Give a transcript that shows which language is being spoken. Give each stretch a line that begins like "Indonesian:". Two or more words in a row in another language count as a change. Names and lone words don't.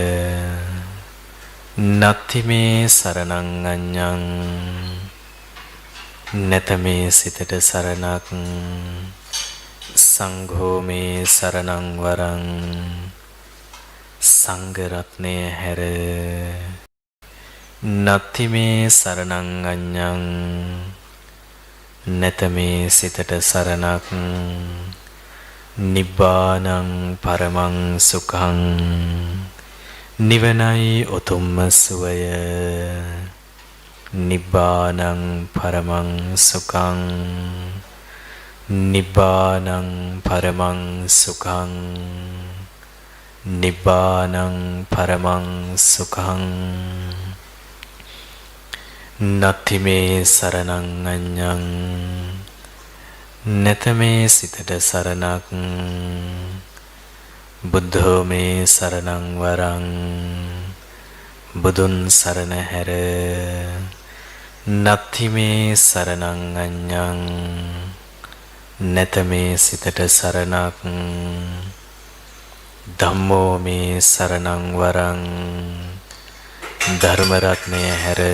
Pali: නත්ති මේ සරණං අඤ්ඤං
Sinhala: නැත මේ සිතට සරණක්
Pali: සංඝෝ මේ සරණං වරං
Sinhala: සංඝ රත්නය හැර
Pali: නත්ති මේ සරණං අඤ්ඤං
Sinhala: නැත මේ සිතට සරණක්
Pali: නිබ්බානං පරමං සුඛං
Sinhala: නිවනයි උතුම්ම සුවය
Pali: නිබ්බානං පරමං සුඛං නිබ්බානං පරමං සුඛං නිබ්බානං පරමං සුඛං නත්ති මේ සරණං අඤ්ඤං
Sinhala: නැත මේ සිතට සරණක්
Pali: බුද්ධෝ මේ සරණං වරං
Sinhala: බුදුන් සරණ හැර
Pali: නත්ති මේ සරණං අඤ්ඤං
Sinhala: නැත මේ සිතට සරණක්
Pali: ධම්මෝ මේ සරණං වරං
Sinhala: ධර්ම රත්නය හැර